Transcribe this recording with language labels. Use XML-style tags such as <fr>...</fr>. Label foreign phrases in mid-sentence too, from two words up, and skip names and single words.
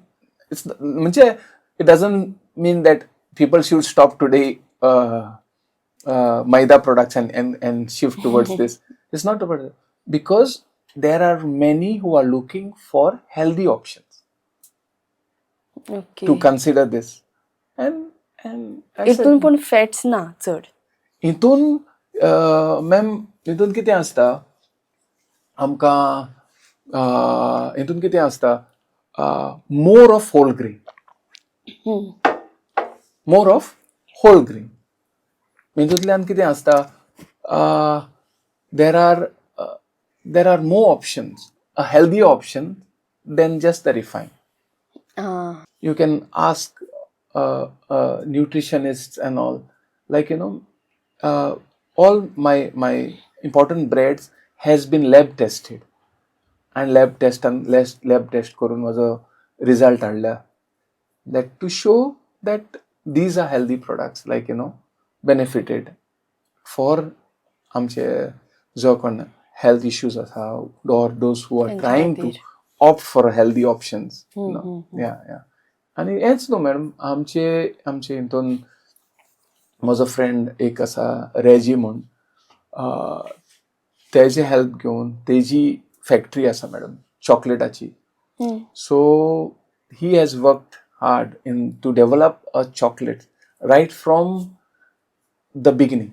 <en>It's म्हणजे it doesn't mean that people should stop today maida products and shift towards this. It's not about it. Because there are many who are looking for healthy options ओके. to consider this. And I said,</en> <kok>हितून पूण फॅट्स ना चड. हितून मॅम, हितून कितें आसता, आमकां हितून कितें आसता,</kok> <en>more of whole grain. More of whole grain.</en> <kok>हितूंतल्यान कितें आसता,</kok> <en>there are more options, a healthy option than just the refined. हां You can ask nutritionists and all, like, all my important breads has been lab tested, and lab test</en> <kok>करून माझो result हाडला,</kok> <en>that to show that these are healthy products, like, benefited for</en> <kok>आमचे जो कोण</kok> <en>health issues आसा, or those who are trying to opt for healthy options. Yeah.</en> <kok>आणि हेच न्हू मॅडम, आमचे हितून म्हजो फ्रेंड एक आसा रेजी म्हूण, तेजे हेल्प घेवन तेजी फॅक्टरी आसा मॅडम चॉकलेटाची.</kok> <en>So he has worked hard in to develop a chocolate right from the beginning.</en>